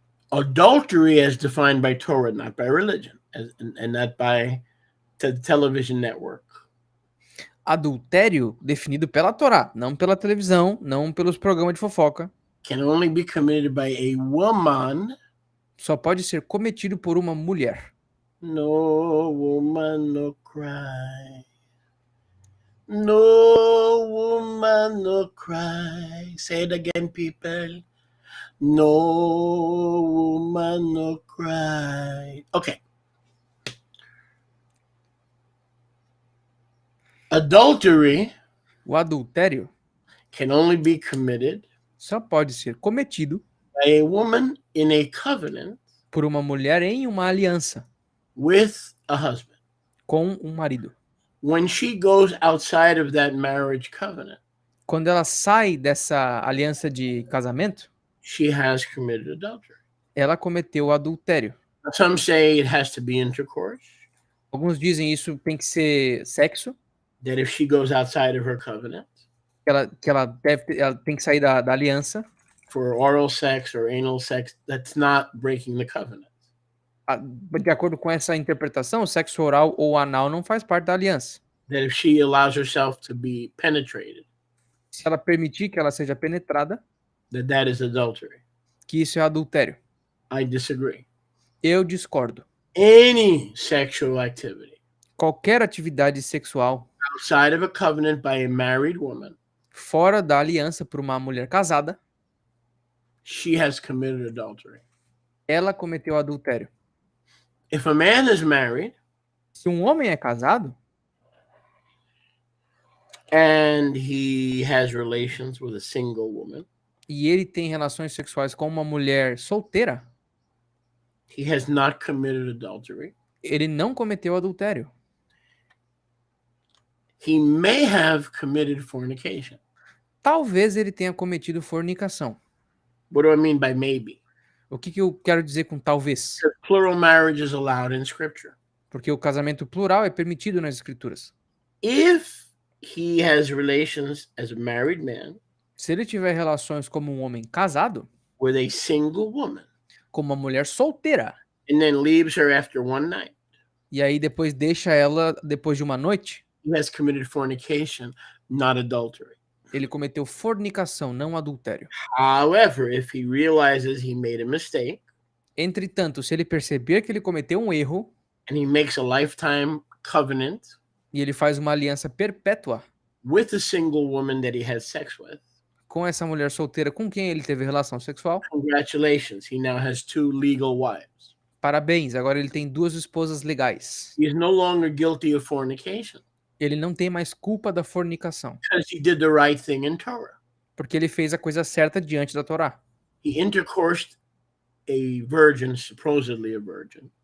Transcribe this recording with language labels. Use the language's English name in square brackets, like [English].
[English] Adultery as defined by Torah, not by religion, and not by the television network. [Portuguese] Adultério definido pela Torá, não pela televisão, não pelos programas de fofoca. [English] Can only be committed by a woman. [Portuguese] Só pode ser cometido por uma mulher. [English] No woman, no cry. No woman, no cry. Say it again, people. No woman, no cry. Okay. Adultery. [Portuguese] O adultério [English] Can only be committed [Portuguese] só pode ser cometido [English] by a woman in a covenant [Portuguese] por uma mulher em uma aliança [English] with a husband. [Portuguese] com um marido. [English] When she goes outside of that marriage covenant, [Portuguese] quando ela sai dessa aliança de casamento, [English] she has committed adultery. [Portuguese] Ela cometeu adultério. [English] Some say it has to be intercourse. [Portuguese] Alguns dizem isso tem que ser sexo. [English] That if she goes outside of her covenant, [Portuguese] ela tem que sair da aliança. [English] For oral sex or anal sex, that's not breaking the covenant. [Portuguese] De acordo com essa interpretação, o sexo oral ou anal não faz parte da aliança. [English] That if she allows herself to be penetrated, [Portuguese] se ela permitir que ela seja penetrada, [English] that is adultery. [Portuguese] Que isso é adultério. [English] I disagree. [Portuguese] Eu discordo. [English] Any sexual activity, [Portuguese] qualquer atividade sexual, [English] outside of a covenant by a married woman, [Portuguese] fora da aliança por uma mulher casada, [English] she has committed adultery. [Portuguese] Ela cometeu adultério. [English] If a man is married, [Portuguese] se um homem é casado, [English] and he has relations with a single woman, [Portuguese] e ele tem relações sexuais com uma mulher solteira, [English] he has not committed adultery. [Portuguese] Ele não cometeu adultério. [English] He may have committed fornication. [Portuguese] Talvez ele tenha cometido fornicação. [English] What do I mean by maybe? [Portuguese] O que eu quero dizer com talvez? [English] Plural marriage is allowed in scripture. [Portuguese] Porque o casamento plural é permitido nas escrituras. [English] If he has relations as a married man, [Portuguese] se ele tiver relações como um homem casado, [English] with a single woman, [Portuguese] com uma mulher solteira, [English] and then leaves her after one night, [Portuguese] e aí depois deixa ela depois de uma noite, [English] he has committed fornication, not adultery. [Portuguese] Ele cometeu fornicação, não adultério. [English] However, if he realizes he made a mistake, [Portuguese] entretanto, se ele perceber que ele cometeu um erro, [English] and he makes a lifetime covenant, [Portuguese] e ele faz uma aliança perpétua, [English] with a single woman that he has sex with, [Portuguese] com essa mulher solteira com quem ele teve relação sexual, [English] congratulations, he now has 2 legal wives. [Portuguese] Parabéns, agora ele tem 2 esposas legais. [English] He is no longer guilty of fornication. [Portuguese] Ele não tem mais culpa da fornicação, [English] because he did the right thing in Torah. [Portuguese] porque ele fez a coisa certa diante da Torá. [English] He intercoursed a virgin, supposedly a virgin,